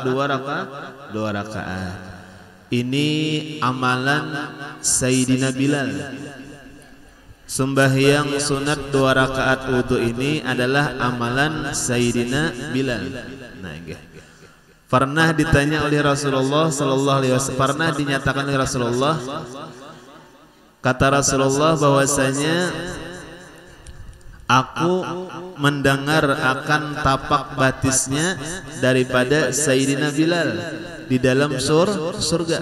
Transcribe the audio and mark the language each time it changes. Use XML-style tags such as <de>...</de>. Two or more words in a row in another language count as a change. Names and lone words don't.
<bjn>2 rakaat. Ini amalan Sayyidina Bilal. Sembahyang sunat 2 rakaat wudu ini adalah amalan Sayyidina Bilal. Nah, inggih. Pernah ditanya oleh Rasulullah</bjn> <ar>صلى الله عليه وسلم,</ar> <bjn>pernah dinyatakan oleh Rasulullah, kata Rasulullah bahwasanya aku mendengar akan tapak batisnya daripada Sayyidina Bilal di dalam surga.</bjn>